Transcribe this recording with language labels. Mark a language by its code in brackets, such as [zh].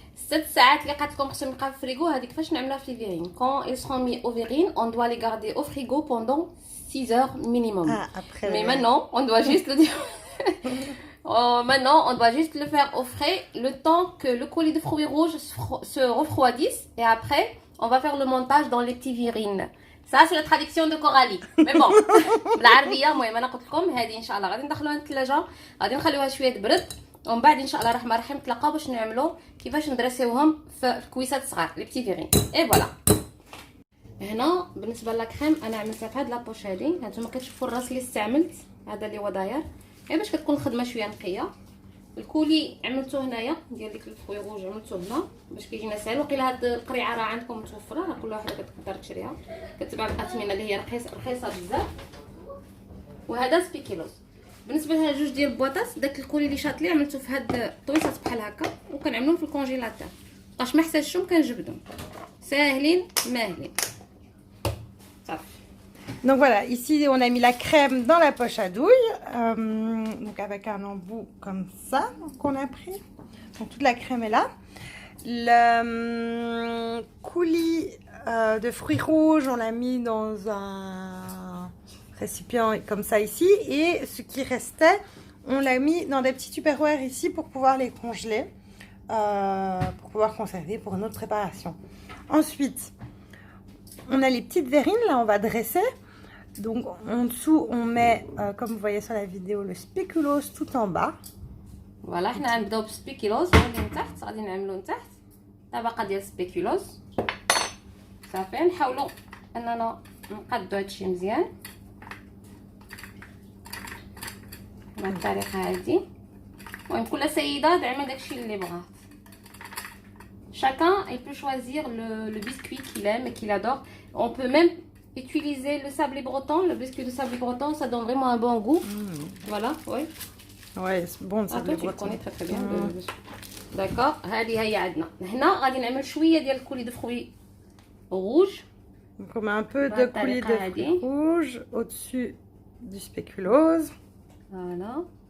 [ar] 7 ساعات اللي قعدت لكم خصهم يبقاو في الفريغو هذيك فاش نعملوها في الفيرين. [fr] Quand ils seront mis au verrine, on doit les garder au frigo pendant 6 heures minimum. Ah, après. Mais maintenant, on doit juste le dire. Maintenant, on doit juste le faire au frais le temps que le colis de fruits rouges se refroidisse et après, on va faire le montage dans les petits virines. Ça c'est la traduction de Coralie. Mais bon, [ar] بالعربيه المهم انا قلت لكم هذه ان شاء الله غادي ندخلوها للثلاجه غادي نخليوها شويه تبرد ومن بعد ان شاء الله الرحمن الرحيم نتلاقاو باش نعملوا كيفاش ندرسيوهم في كويسات صغار لي بتي فيرين. اي فوالا هنا بالنسبه للاكريم انا عملتها في هاد لابوش هادي. هانتوما كتشوفوا الراس اللي استعملت هذا اللي هو داير غير باش كتكون الخدمه شويه نقيه. الكولي عملتو هنايا ديال ديك الفروي روج عملتو هنا باش كيجينا ساهل. وقيلا هاد القريعه راه عندكم متوفره راه كل وحده كتقدر تشريها كتباع بالاثمنه اللي هي رخيصه بزاف. وهذا سبيكيلوز. بالنسبه لها جوج ديال البواطاس داك الكولي اللي شاطلي عملته في هاد الطويصات بحال هكا وكنعملوهم في الكونجيلاتور باش ما احتاجتهم كنجبدهم ساهلين ماهلين صافي. [fr] Donc voilà, ici on a mis la crème dans la poche à douille, donc avec un embout comme ça qu'on a pris. Donc toute la crème est là. Le coulis de fruits rouges, on l'a mis dans un récipient comme ça ici. Et ce qui restait, on l'a mis dans des petits tupperwares ici pour pouvoir les congeler, pour pouvoir conserver pour une autre préparation. Ensuite, on a les petites verrines, là on va dresser. Donc en dessous on met, comme vous voyez sur la vidéo, le spéculoos tout en bas. [ar] فوالا حنا غنبداو بالسبيكيلوز غادي من تحت غادي نعملو من تحت طبقه ديال السبيكيلوز صافي. نحاولوا اننا نقادو هادشي مزيان بالطريقه هادي. المهم كل سيده زعما داكشي اللي بغات. [fr] Chacun il peut choisir le biscuit qu'il aime et qu'il adore. On peut même utiliser le sablé breton, le biscuit de sablé breton, ça donne vraiment un bon goût. Voilà, oui. Ouais, c'est bon le sablé breton. Tu le connais très très bien. D'accord. [ar] هذه هي عندنا. هنا غادي نعمل شويه ديال الكولي دو فروي rouge. [fr] Donc on met un peu de coulis de fruits rouges au-dessus du spéculoos. Voilà.